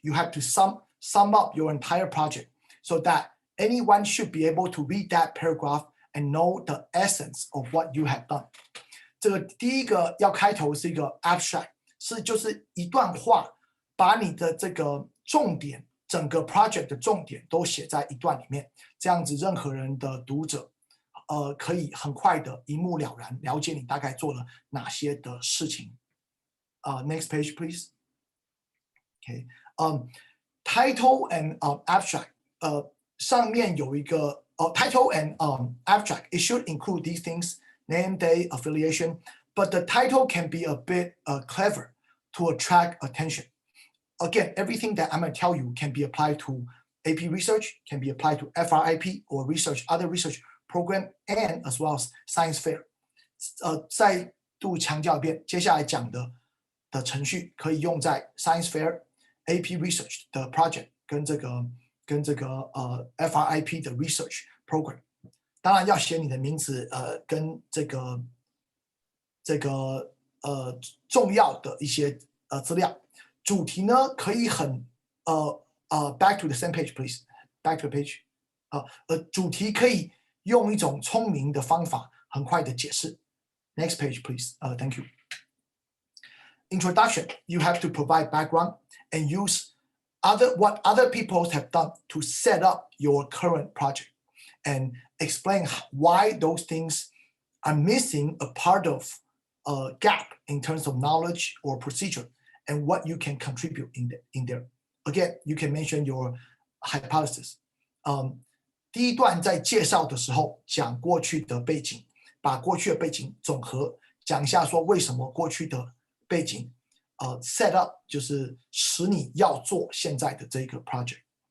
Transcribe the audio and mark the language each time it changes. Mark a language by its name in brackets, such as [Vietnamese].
[English] You have to sum up your entire project so that anyone should be able to read that paragraph and know the essence of what you have done. [Chinese] 这个第一个要开头是一个 abstract， 就是一段话，把你的这个重点，整个 project 的重点都写在一段里面，这样子任何人的读者可以很快的一目了然，了解你大概做了哪些的事情。 [English] Next page, please. Okay. Title and abstract. [Chinese] 上面有一个 [English] title and abstract. It should include these things: name, day, affiliation. But the title can be a bit clever to attract attention. Again, everything that I'm going to tell you can be applied to AP research, can be applied to FRIP or other research program, and as well as science fair. [Chinese] 再度强调一遍，接下来讲的程序可以用在 science fair、AP research 的 project 跟这个FRIP 的 research program。当然要写你的名字，跟这个这个重要的一些资料。主题呢可以很 [English] back to the same page please back to the page [Chinese] 主题可以用一种聪明的方法很快的解释。 [English] Next page please thank you. Introduction, you have to provide background and use what other people have done to set up your current project and explain why those things are missing a part of a gap in terms of knowledge or procedure and what you can contribute in there. Again, you can mention your hypothesis. [Chinese] 第一段在介绍的时候讲过去的背景，把过去的背景总和，讲一下说为什么过去的背景set up 就是使你要做现在的这个 project.